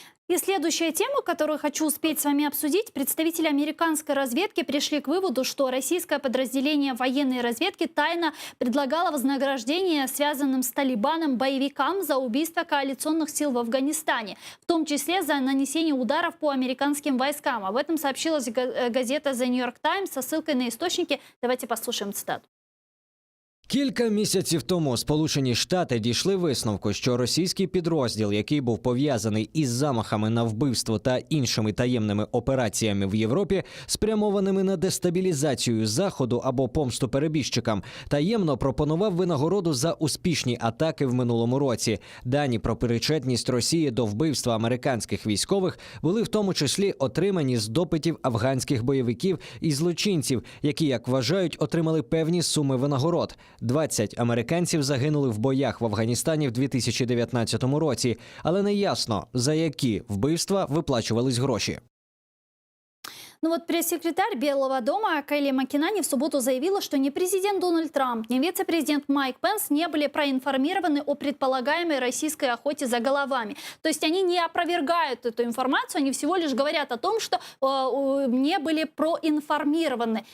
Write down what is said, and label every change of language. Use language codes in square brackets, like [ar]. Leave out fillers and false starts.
[ru] И следующая тема, которую хочу успеть с вами обсудить. Представители американской разведки пришли к выводу, что российское подразделение военной разведки тайно предлагало вознаграждение связанным с Талибаном боевикам за убийство коалиционных сил в Афганистане, в том числе за нанесение ударов по американским войскам. Об этом сообщила газета The New York Times со ссылкой на источники. Давайте послушаем цитату. [uk] Кілька місяців тому Сполучені Штати дійшли висновку, що російський підрозділ, який був пов'язаний із замахами на вбивство та іншими таємними операціями в Європі, спрямованими на дестабілізацію Заходу або помсту перебіжчикам, таємно пропонував винагороду за успішні атаки в минулому році. Дані про причетність Росії до вбивства американських військових були в тому числі отримані з допитів афганських бойовиків і злочинців, які, як вважають, отримали певні суми винагород. 20 американців загинули в боях в Афганістані в 2019 році, але не ясно, за які вбивства виплачувались гроші. [ru] Ну вот пресс-секретарь Белого дома Келли Макинани в субботу заявила, что ни президент Дональд Трамп, ни вице-президент Майк Пенс не были проинформированы о предполагаемой российской охоте за головами. То есть они не опровергают эту информацию, они всего лишь говорят о том, что не были проинформированы.